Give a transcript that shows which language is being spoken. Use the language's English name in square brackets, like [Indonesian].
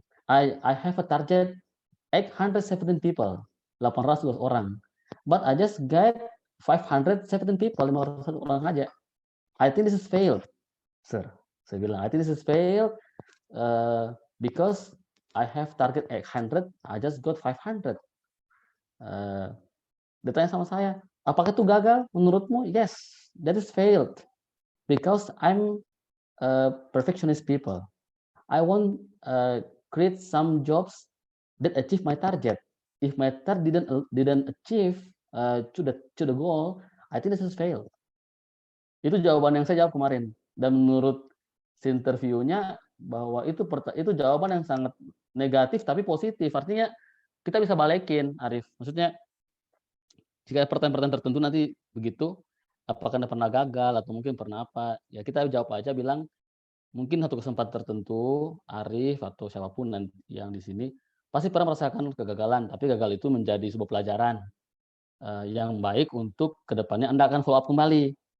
[English] I have a target 817 people, [Indonesian] 800 orang, [English] but I just get 517 people, [Indonesian] 500 orang aja. [English] I think this is failed, sir. [Indonesian] Saya bilang, [English] I think this is failed because I have target 800, I just got 500. [Indonesian] Ditanya sama saya, apakah itu gagal menurutmu? [English] Yes, that is failed because I'm a perfectionist people. I want create some jobs that achieve my target. If my target didn't achieve to the goal, I think this is failed. [Indonesian] Itu jawaban yang saya jawab kemarin. Dan menurut si interviewnya bahwa itu jawaban yang sangat negatif tapi positif. Artinya kita bisa balikin, Arif. Maksudnya jika pertanyaan-pertanyaan tertentu nanti begitu, apakah Anda pernah gagal atau mungkin pernah apa, ya kita jawab aja bilang, mungkin satu kesempatan tertentu, Arif atau siapapun yang di sini, pasti pernah merasakan kegagalan, tapi gagal itu menjadi sebuah pelajaran yang baik untuk kedepannya Anda akan follow up kembali.